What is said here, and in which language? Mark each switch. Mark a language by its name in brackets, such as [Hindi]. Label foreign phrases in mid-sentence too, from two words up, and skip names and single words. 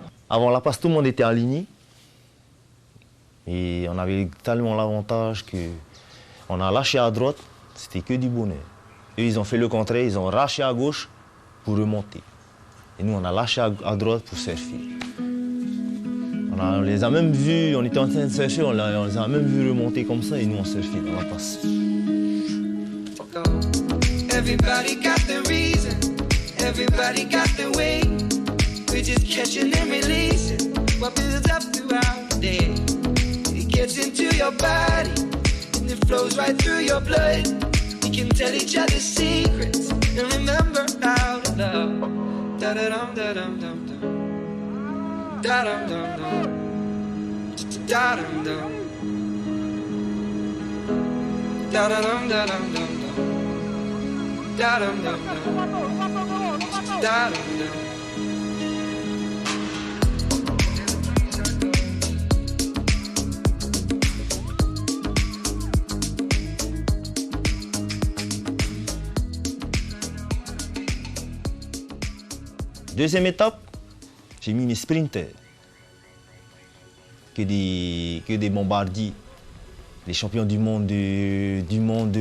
[French] Avant la passe, tout le monde était aligné. Et on avait tellement l'avantage qu'on a lâché à droite, c'était que du bonheur. Eux, ils ont fait le contraire, ils ont lâché à gauche pour remonter. Et nous, on a lâché à droite pour surfer. On les a même vus, on était en train de surfer, on les a même vus remonter comme ça et nous, on surfait dans la passe. [English] Everybody got their reason, everybody got their way. We're just catching and releasing what builds up throughout the day. Gets into your body and it flows right through your blood. We can tell each other secrets and remember how to love. Da da dum da dum dum dum. Da dum dum dum. Da dum dum. Da da dum da dum dum dum. Da dum dum dum. Da dum dum. [French] Deuxième étape, j'ai mis mes sprinters, que des bombardiers, les champions du monde de...